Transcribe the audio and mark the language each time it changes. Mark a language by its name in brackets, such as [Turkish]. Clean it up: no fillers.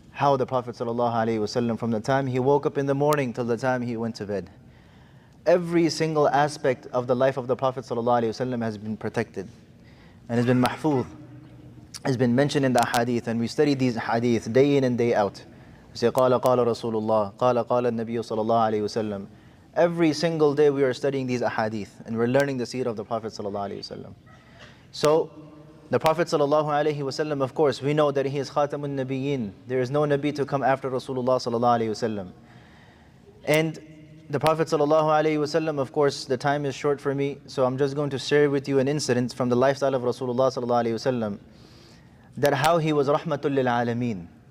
[English] How the Prophet sallallahu alaihi wasallam, from the time he woke up in the morning till the time he went to bed, every single aspect of the life of the Prophet sallallahu alaihi wasallam has been protected and has been mahfuz, has been mentioned in the hadith, and we study these hadith day in and day out. [Arabic] We say, قال قال رسول الله, قال قال النبي صلى الله عليه وسلم. [English] Every single day we are studying these ahadith and we're learning the seerah of the Prophet sallallahu alaihi wasallam. So, the Prophet sallallahu alaihi wasallam, of course, we know that he is Khatamun Nabiyyin. There is no Nabi to come after Rasulullah sallallahu alaihi wasallam. And the Prophet ﷺ, of course, the time is short for me, so I'm just going to share with you an incident from the lifestyle of Rasulullah ﷺ, that how he was rahmatul lil alameen.